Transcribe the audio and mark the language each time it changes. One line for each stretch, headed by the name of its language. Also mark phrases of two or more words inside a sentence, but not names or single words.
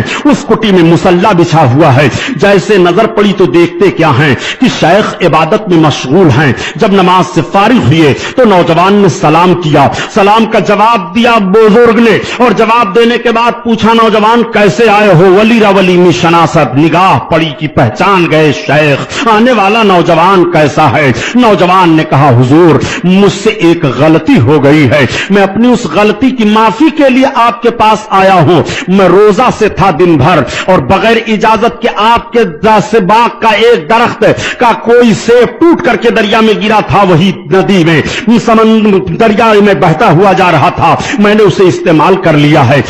Urdu: اس کٹی میں مصلی بچھا ہوا ہے۔ جیسے نظر پڑی تو دیکھتے کیا ہیں کہ شیخ عبادت میں مشغول ہیں۔ جب نماز سے فارغ ہوئے تو نوجوان نے سلام کیا، سلام کا جواب دیا بزرگ نے، اور جواب دینے کے بعد پوچھا نوجوان کیسے آئے ہو؟
Persian: ولی را ولی می شناست،
Urdu: نگاہ پڑی کی پہچان گئے شیخ، آنے والا نوجوان کیسا ہے؟ نوجوان نے کہا حضور مجھ سے ایک غلطی ہو گئی ہے، میں اپنی اس غلطی کی معافی کے لیے آپ کے پاس آیا ہوں۔ میں روزہ سے تھا دن بھر اور بغیر اجازت کے آپ کے باغ کا ایک درخت کا کوئی سیب ٹوٹ کر کے دریا میں گرا تھا، وہی ندی میں دریا میں بہتا ہوا جا رہا تھا، میں نے اسے استعمال کر لیا ہے۔